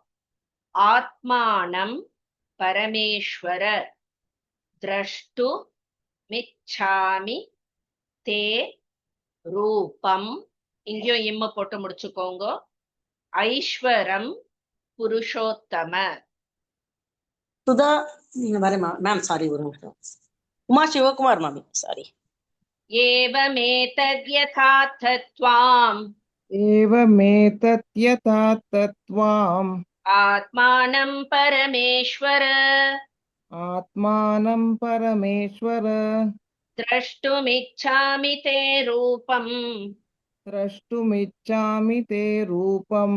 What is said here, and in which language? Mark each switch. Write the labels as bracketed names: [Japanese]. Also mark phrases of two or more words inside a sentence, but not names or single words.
[Sanskrit] आत्मानं परमेश्वर द्रष्टु मिच्छामि ते रूपम्, [Tamil] இங்கேயும் இம்மு போட்டு முடிச்சுக்கோங்க. [Sanskrit] ऐश्वरं पुरुषोत्तम. [Tamil] சுதா நீங்க வரேன் மேம். சாரி, ஒரு நிமிஷம். உமா சிவகுமார் மாமி, சாரி. [Sanskrit] ஏவமேதத்யதார்த்தத்வாம் एवमेतत्यथातत्त्वाम् आत्मानं परमेश्वर आत्मानं परमेश्वर द्रष्टुमिच्छामि ते रूपम् द्रष्टुमिच्छामि ते रूपम्